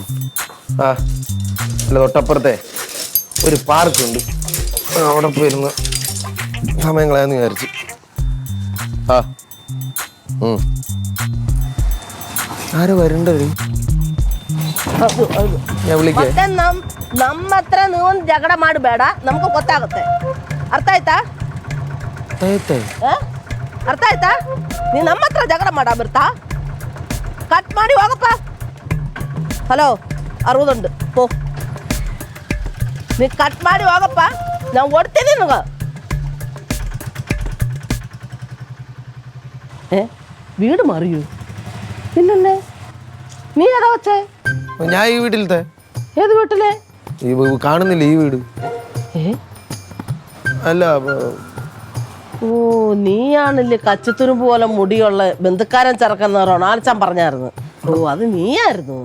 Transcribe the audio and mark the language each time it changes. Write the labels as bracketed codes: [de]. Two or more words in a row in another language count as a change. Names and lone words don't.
[ml] അല്ല, തൊട്ടപ്പുറത്തെ ഒരു പാർക്കുണ്ട്, അവിടെ പോയിരുന്ന് സമയം കളയാന്ന് വിചാരിച്ചു. ആരോ വരണ്ടവര്. ഞാൻ വിളിക്കാം. [kn] ನಮ್ಮ ಹತ್ರ ನೀವು ಜಗಳ ಮಾಡಬೇಡ, ನಮಗೂ ಗೊತ್ತಾಗುತ್ತೆ. ಅರ್ಥ ಆಯ್ತಾ? ಅರ್ಥ ಆಯ್ತಾ? ನೀ ನಮ್ಮ ಹತ್ರ ಜಗಳ ಮಾಡ ಬರ್ತಾ? ಕಟ್ ಮಾಡಿ ಹೋಗಪ್ಪ. ಹಲೋ [ml] 60 ഉണ്ട് പോ [kn] ನೀ ಕಟ್ ಮಾಡಿ ಹೋಗಪ್ಪ ನಾನು ಓಡ್ತೀನಿ ನಿನಗೆ [ml] വീട് മാറിയോ ഇല്ലല്ലേ നീ ഏതാ വച്ചേ ഞാൻ ഈ വീട്ടിലത്തെ ഏത് വീട്ടിലെ കാണുന്നില്ല ഈ വീട് അല്ല ഓ നീയാണല്ലേ കച്ചത്തുരുമ്പ് പോലെ മുടിയുള്ള ബന്ധുക്കാരൻ ചെറുക്കുന്ന റൊണാൾഡ്ചാൻ പറഞ്ഞായിരുന്നു ഓ അത് നീയായിരുന്നു